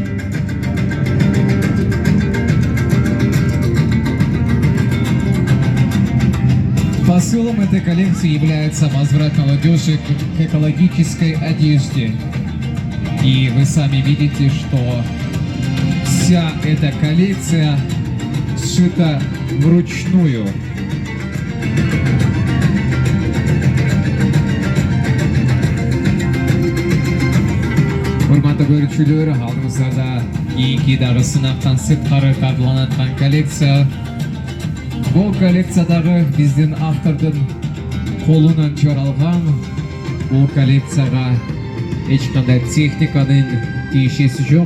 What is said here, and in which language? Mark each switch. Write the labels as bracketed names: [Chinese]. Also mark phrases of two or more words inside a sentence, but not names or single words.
[Russian] Посылом этой коллекции является возврат молодежи к экологической одежде. И вы сами видите, что вся эта коллекция сшита вручную. [Kyrgyz] Урматтуу көрүүчүлөр, алдыңыздарда кийинки дагы сынактан сырткары тартууланып аткан коллекция. Бул коллекциядагы биздин автордун колунан чыгарылган бул коллекцияга эч кандай техниканын тиешеси жок.